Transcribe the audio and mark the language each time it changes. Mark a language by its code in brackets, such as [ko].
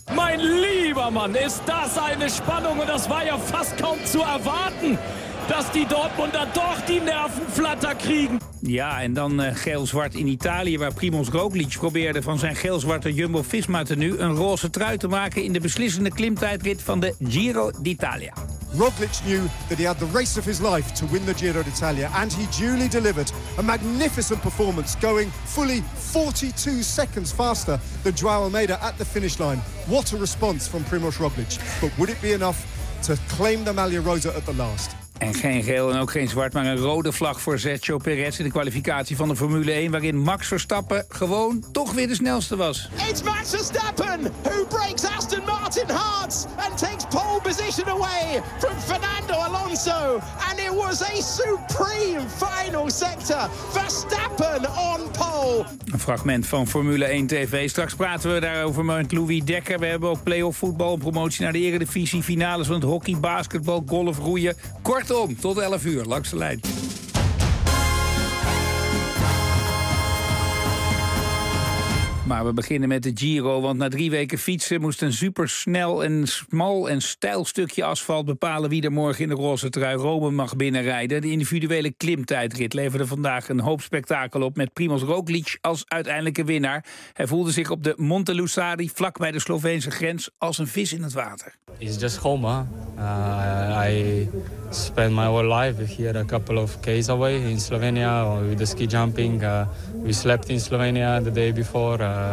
[nl] Mijn [de] lieber [nl] man, is dat een spanning? En dat was ja [de] fast kaum [nl] te [de] erwarten. [nl] dat die Dortmunder toch die nervenflatter krijgen. Ja, en dan geel-zwart in Italië, waar Primoz Roglic probeerde van zijn geel-zwarte Jumbo-Visma tenue een roze trui te maken in de beslissende klimtijdrit van de Giro d'Italia. [en] Roglic knew that he had the race of his life to win the Giro d'Italia, and he duly delivered a magnificent performance, going fully 42 seconds faster than João Almeida at the finish line. What a response from Primoz Roglic. But would it be enough to claim the Maglia Rosa at the last? [nl] En geen geel en ook geen zwart, maar een rode vlag voor Sergio Perez in de kwalificatie van de Formule 1, waarin Max Verstappen gewoon toch weer de snelste was. [en] It's Max Verstappen who breaks Aston Martin hearts and takes pole position away from Fernando Alonso. And it was a supreme final sector. Verstappen on pole. [nl] Een fragment van Formule 1 TV. Straks praten we daarover met Louis Dekker. We hebben ook playoff voetbal, promotie naar de Eredivisie, finales van het hockey, basketbal, golf, roeien. Kortom, tot 11 uur, langs de lijn. Maar we beginnen met de Giro, want na 3 weken fietsen moest een supersnel en smal en steil stukje asfalt bepalen wie er morgen in de roze trui Rome mag binnenrijden. De individuele klimtijdrit leverde vandaag een hoop spektakel op met Primoz Roglic als uiteindelijke winnaar. Hij voelde zich op de Monte Lussari, vlak bij de Sloveense grens, als een vis in het water. [en] It's just home, huh? I spent my whole life here a couple of k's away in Slovenia with the ski jumping. We slept in Slovenia the day before.